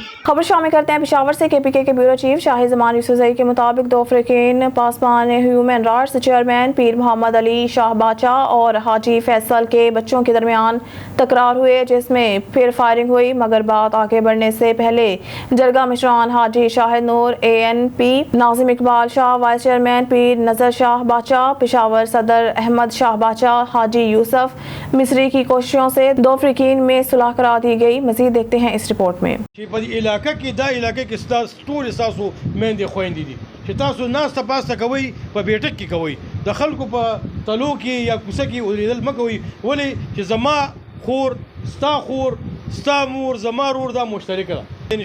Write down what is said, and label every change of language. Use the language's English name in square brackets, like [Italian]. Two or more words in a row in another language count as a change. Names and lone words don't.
[Urdu] خبر شامل کرتے ہیں پشاور سے. کے پی کے [English] bureau chief [Urdu] شاہد زمان یوسفزئی کے مطابق دو فریقین پاسبان ہیومن رائٹس چیئرمین پیر محمد علی شاہ باچا اور حاجی فیصل کے بچوں کے درمیان تکرار ہوئے جس میں پھر فائرنگ ہوئی مگر بات آگے بڑھنے سے پہلے جرگہ مشران حاجی شاہد نور ANP ناظم اقبال شاہ [English] vice chairman [Urdu] پیر نظر شاہ باچا پشاور صدر احمد شاہ باچا حاجی یوسف مصری کی کوششوں سے دو فریقین میں صلح کرا دی گئی. مزید دیکھتے ہیں اس رپورٹ میں. [Pashto] چې په دې علاقه کې دا علاقه کې ستاسو ټول ستاسو میندې خویندې دي چې تاسو ناسته پاسته کوئ په بیټک کې کوئ د خلکو په تلو کې یا کوڅه کې اوریدل مه کوئ ولې چې زما خور ستا خور ستا مور زما رور دا مشترکه ده.